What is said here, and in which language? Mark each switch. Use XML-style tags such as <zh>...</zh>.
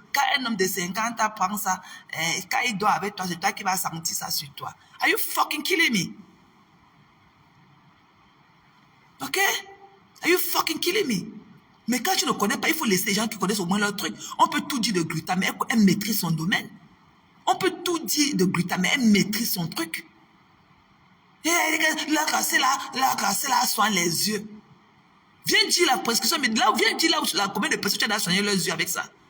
<fr>Quand un homme de 50 ans prend ça, quand il dort avec toi, c'est toi qui vas sentir ça sur toi.</fr> <en>Are you fucking killing me? Ok? Are you fucking killing me?</en> <fr>Mais quand tu ne connais pas, il faut laisser les gens qui connaissent au moins leur truc. On peut tout dire de glutamate, mais elle maîtrise son domaine. On peut tout dire de glutamate, mais elle maîtrise son truc. Et la grâce là, soigne les yeux. Viens dire la prescription, mais là, viens dire là combien de personnes tu as soigné leurs yeux avec ça.</fr>